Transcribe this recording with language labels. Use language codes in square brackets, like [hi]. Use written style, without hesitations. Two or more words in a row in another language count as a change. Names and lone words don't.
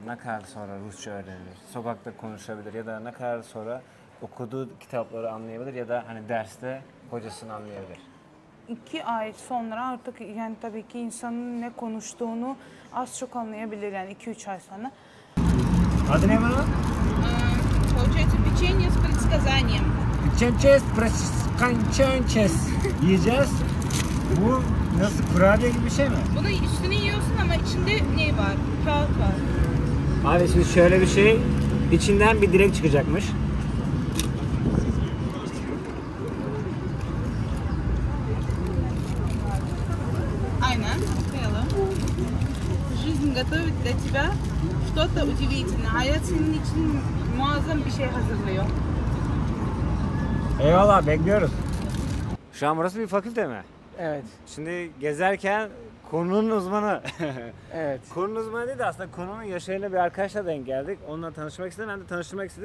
[tr] Ne kadar sonra Rusça öğrenir? Sokakta konuşabilir ya da ne kadar sonra okuduğu kitapları anlayabilir ya da hani derste hocasını anlayabilir? 2 ay sonra artık yani tabii ki insanın ne konuştuğunu az çok anlayabilir yani 2-3 ay sonra. Adı ne bunun? [ru] Получается печенье с предсказанием. [tr] Kançançes yiyeceğiz. Bu nasıl kurabiye gibi bir şey mi? Bunu üstüne yiyorsun ama içinde ne var? Kağıt var. Abi şimdi şöyle bir şey, içinden bir direk çıkacakmış. Aynen. Koyalım. [ru] Жизнь готовит для тебя что-то удивительное. [tr] Hayat senin için muazzam bir şey hazırlıyor. Eyvallah, bekliyoruz. Şu an burası bir fakülte mi? Evet, Şimdi gezerken konunun uzmanı. evet. Konunun uzmanı değil de aslında konunun yaşayana bir arkadaşla denk geldik. Onunla tanışmak istedim. Ben de tanıştırmak istedim.